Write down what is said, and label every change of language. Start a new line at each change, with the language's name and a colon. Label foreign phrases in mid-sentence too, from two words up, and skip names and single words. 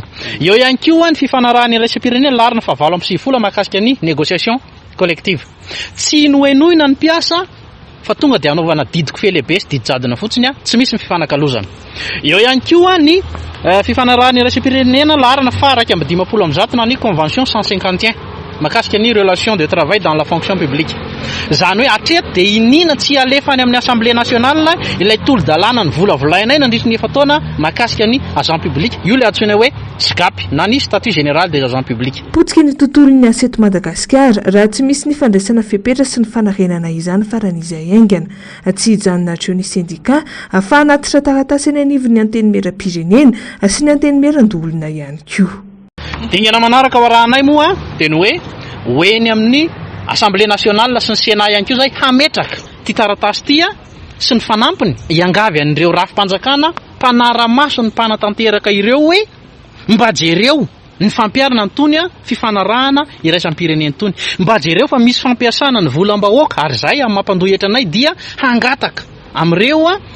Malagasy: Eo ihany koa ny fifanarahany iraisam-pirenena larina fa 9 mahakasika ny
French: négociation collective.
Malagasy: Tsy noenoina ny piasa fa tonga dia anaovana didiko felehibe sy didijadona fotsiny a tsy misy ny fifanakalozana. Eo ihany koa ny fifanarahany iraisam-pirenena larina fa 250 na ny convention 151 mahakasika ny
French: relation de travail dans la fonction publique.
Malagasy: Zany hoe atreto dia inina tsy alefany amin'ny
French: assemblée nationale
Malagasy: ilay tolo-dalàna ny volavolaina nandritry ny efa-taona mahakasika ny
French: agent public.
Malagasy: Io le antsoina hoe SGAP na ny
French: statut général des agents publics.
Malagasy: Potsika ny tontolon'ny aseto Madagasikara raha tsy misy ny fandraisana fepetra sy ny fanarenana izany faran'izay aingana tsy hijanona hatreo ny sindika ahafahana atitra taratasy any anivon'ny antenimera-pirenena sy ny antenimera-ndolona ihany koa. Dingana manaraka ao rahanay moa dia ny hoe hoeny amin'ny
French: assemblée nationale
Malagasy: sy ny Sénat ihany koa zay hametraka ty taratasy ty sy ny fanampiny iangavy an'ireo rafim-panjakana mpanara-maso ny mpanatanteraka ireo hoe mba jereo ny fampiarana antony fifanarahana iraisam-pirenena tony, mba jereo fa misy fampiasana ny volam-bahoaka ary zay amin'ny mampandohetra anay dia hangataka amin'ireo